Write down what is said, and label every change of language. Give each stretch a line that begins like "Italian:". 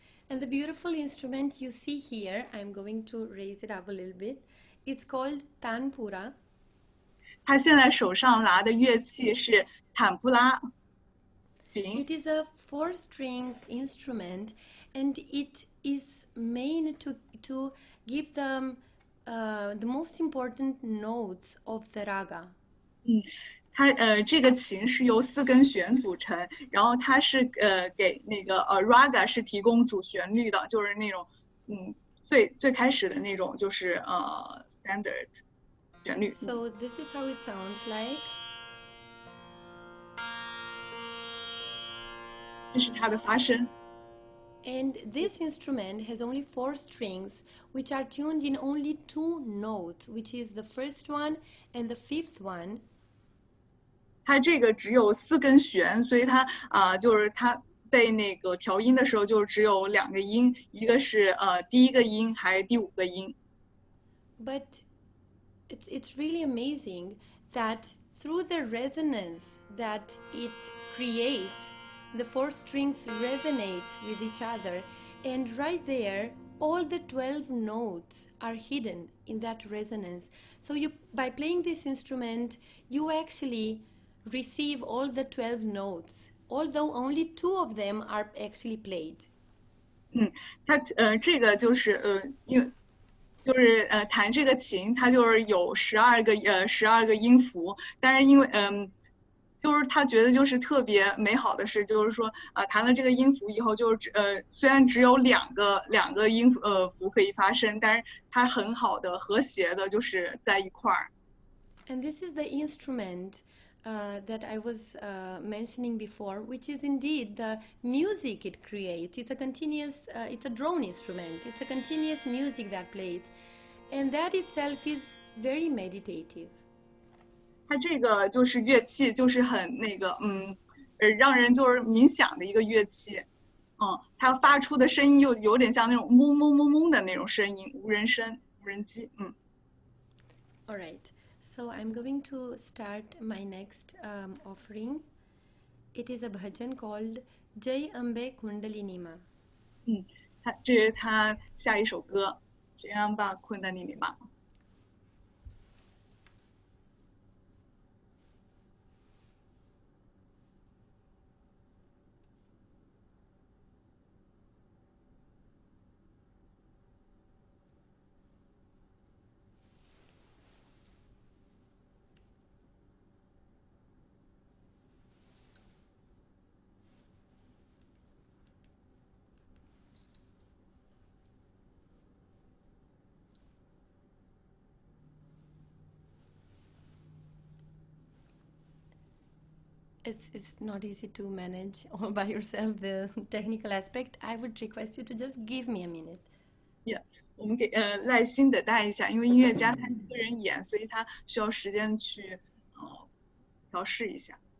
English: And the beautiful instrument you see here, I'm going to raise it up a little bit. It's called tanpura.
Chinese: 他现在手上拿的乐器是坦布拉琴。
English: It is a 4-strings instrument, and it is made to give them the most important notes of the raga.
Chinese: 它这个琴是由4根弦组成，然后它是给那个raga 是提供主旋律的，就是那种最开始的那种就是standard 旋律。
English: So this is how it sounds like.
Chinese: 这是它的发声。
English: And this instrument has only 4 strings, which are tuned in only 2 notes, which is the first one and the 5th one.
Chinese: 它这个只有4根弦，所以它就是它被那个调音的时候就只有2个音，一个是第1个音，还有第5个音。
English: But it's really amazing that through the resonance that it creates, the 4 strings resonate with each other, and right there all the 12 notes are hidden in that resonance. So by playing this instrument, you actually receive all the 12 notes, although only 2 of them are actually played.
Chinese: 它这个就是就是弹这个琴，它就是有12个音符，但是因为就是他觉得就是特别美好的是，就是说弹了这个音符以后，就是虽然只有两个音符可以发声，但是它很好的和谐的就是在一块儿。
English: And this is the instrument that I was mentioning before, which is indeed the music it creates. It's a continuous, it's a drone instrument. It's a continuous music that plays, and that itself is very meditative.
Chinese: 它这个就是乐器，就是很那个让人就是冥想的一个乐器。它发出的声音又有点像那种嗡嗡嗡嗡的那种声音，无人机。
English: All right. So I'm going to start my next offering. It is a bhajan called Jai Ambe Kundalini Ma.
Chinese: 这是他下一首歌《Jai Amba Kundalini Ma》。
English: It's not easy to manage all by yourself the technical aspect. I would request you to just give me a minute.
Chinese: Yeah, 我们给耐心等待一下，因为音乐家他一个人演，所以他需要时间去调试一下。